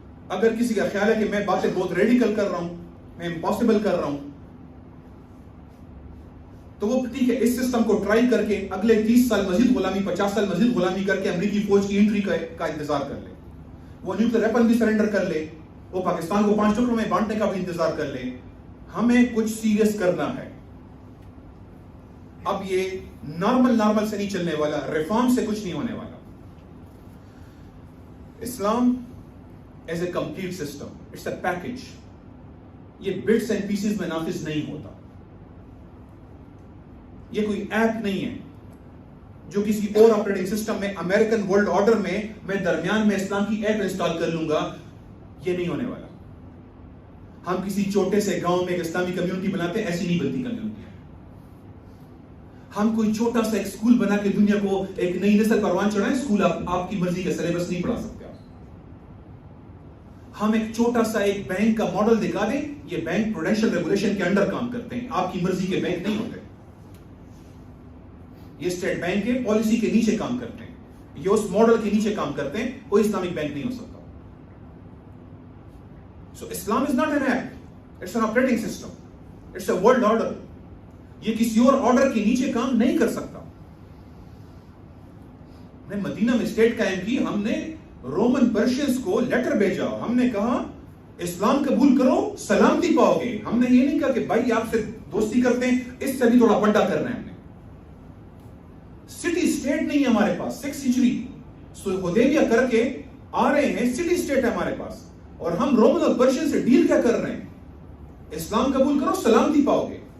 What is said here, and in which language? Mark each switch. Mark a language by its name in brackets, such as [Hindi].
[Urdu] اگر کسی کا خیال ہے کہ میں باتیں بہت ریڈیکل کر رہا ہوں, میں امپاسبل کر رہا ہوں, تو وہ ٹھیک ہے, اس سسٹم کو ٹرائی کر کے اگلے 30 سال مزید غلامی, 50 سال مزید غلامی کر کے امریکی فوج کی انٹری کا انتظار کر لے. وہ نیوکلیر ویپن بھی سرنڈر کر لے, وہ پاکستان کو 5 ٹکڑوں میں بانٹنے کا بھی انتظار کر لے. ہمیں کچھ سیریس کرنا ہے. اب یہ نارمل سے نہیں چلنے والا, ریفارم سے کچھ نہیں ہونے والا. [English] Islam as a complete system, it's a package. [Urdu] یہ بٹس اینڈ پیسز میں نافذ نہیں ہوتا. یہ کوئی ایپ نہیں ہے جو کسی اور آپریٹنگ سسٹم میں, امریکن ورلڈ آرڈر میں درمیان میں اسلام کی ایپ انسٹال کر لوں گا. یہ نہیں ہونے والا. ہم کسی چھوٹے سے گاؤں میں ایک اسلامی کمیونٹی بناتے ہیں, ایسی نہیں بنتی کمیونٹی. ہم کوئی چھوٹا سا ایک اسکول بنا کے دنیا کو ایک نئی نسل پروان چڑھائیں, اسکول آپ کی مرضی کا سلیبس نہیں پڑھا سکتے. ہم ایک چھوٹا سا ایک بینک کا ماڈل دکھا دیں, یہ بینک پروڈینشل ریگولیشن کے انڈر کام کرتے ہیں, آپ کی مرضی کے بینک نہیں ہوتے. یہ اسٹیٹ بینک کے پالیسی کے نیچے کام کرتے ہیں. یہ اس ماڈل کے نیچے کام کرتے ہیں, کوئی اسلامک بینک نہیں ہو سکتا. [English] So Islam is not an act, it's an operating system, it's a world order. [Urdu] یہ کسی اور آرڈر کے نیچے کام نہیں کر سکتا. ہم نے مدینہ میں اسٹیٹ قائم کی, ہم نے رومن پرشینز کو لیٹر بھیجا, ہم نے کہا اسلام قبول کرو سلامتی پاؤ گے. ہم نے یہ نہیں کہا کہ بھائی آپ سے دوستی کرتے ہیں, اس سے بھی تھوڑا بڑا کرنا ہے. ہم نے سٹی اسٹیٹ نہیں ہے ہمارے پاس, 6 سنچری حدیبیہ کر کے آ رہے ہیں, سٹی اسٹیٹ ہے ہمارے پاس, اور ہم رومن اور پرشین سے ڈیل کیا کر رہے ہیں, اسلام قبول کرو سلامتی پاؤ گے.